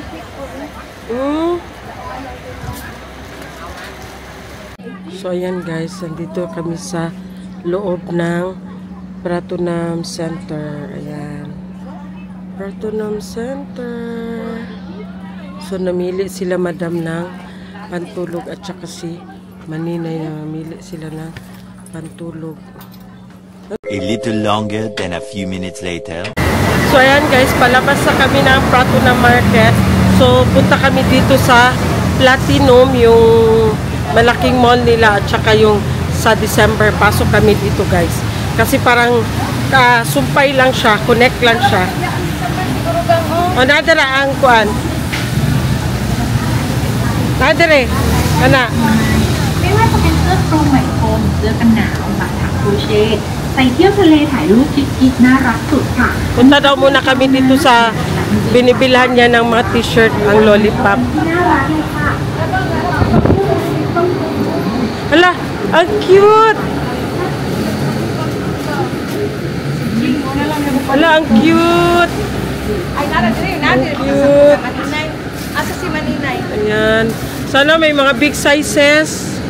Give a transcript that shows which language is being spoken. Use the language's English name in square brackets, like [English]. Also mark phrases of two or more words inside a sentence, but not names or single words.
[Filipino] So ayan guys, nandito kami sa loob ng Pratunam Center. Ayan. Pratunam Center. So namili sila madam ng pantulog at saka si Maninay na namili sila ng pantulog. [English] A little longer than a few minutes later. [Filipino] So ayan guys, palabas na kami ng Pratunam Market. So punta kami dito sa Platinum, yung malaking mall nila at saka yung sa December. Pasok kami dito guys. Kasi parang sumpay lang siya, connect lang siya. [Hiligaynon] O nadara ang kuan. Nadere. Ana. [Thai] ไม่ว่าจะเป็นเสื้อคลุมไหมพรมเสื้อกันหนาวบาถักโครเชต์ใส่เที่ยวทะเลถ่ายรูปชิคๆน่ารักสุดค่ะ [Filipino] Punta daw muna kami dito sa binibilhan niya ng mga t-shirt, ang lollipop. [Thai] น่ารักเลยค่ะ [Filipino] Hala, ang cute! Hala, ang cute! [Hiligaynon] Ay, nara diri, nara. [Filipino] Cute! Maninay. Asa si Maninay? Ayan. Sana may mga [English] big sizes.